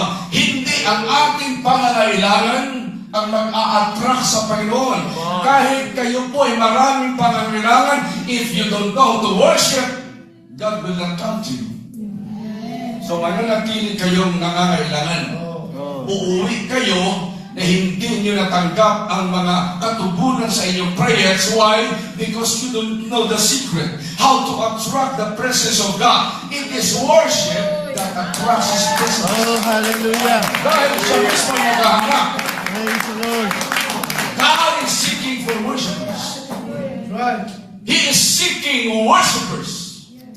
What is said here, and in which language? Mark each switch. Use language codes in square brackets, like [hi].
[tl] Hindi ang ating pangangailangan ang mag-a-attract sa Panginoon. Kahit kayo po ay maraming pangangailangan, [en] if you don't know how to worship, God will not come to you. [tl] So mananatili kayong nangangailangan. Uuwi kayo na hindi nyo natanggap ang mga katubunan sa inyong prayers. [en] Why? Because you don't know the secret. How to attract the presence of God. It is worship that attracts His presence. Oh, hallelujah. [tl] Dahil siya mismo naghahanap. [en] Praise the Lord. God is seeking for worshipers. He is seeking worshipers.